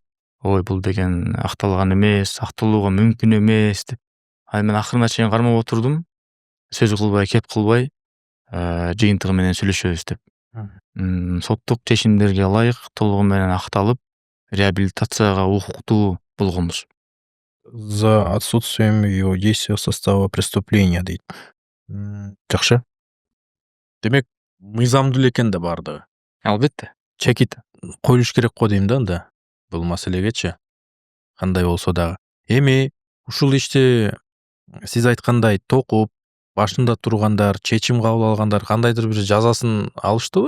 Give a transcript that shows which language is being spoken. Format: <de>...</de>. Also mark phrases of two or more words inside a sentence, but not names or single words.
<ky>Ой, бул деген акталган эмес, акталууга мүмкүн эмес деп. Мен акырына чейин кармап отурдум. Сөз кылбай, кеп кылбай, жыйынтыгы менен сүйлөшөбүз деп. Соттук чечимдерге ылайык толугу менен акталып, реабилитацияга укуктуу болгонбуз.</ky> <ru>За отсутствием его действия в состава преступления дейт.</ru> <ky>Жакшы. Демек, мыйзамдуу эле экен да баардыгы. Албетте. Чекит коюлуш керек го дейм да анда. Бул маселегечи. Кандай болсо дагы. Эми ушул ишти сиз айткандай токуп, башында тургандар, чечим кабыл алгандар кандайдыр бир жазасын алыштыбы?</ky>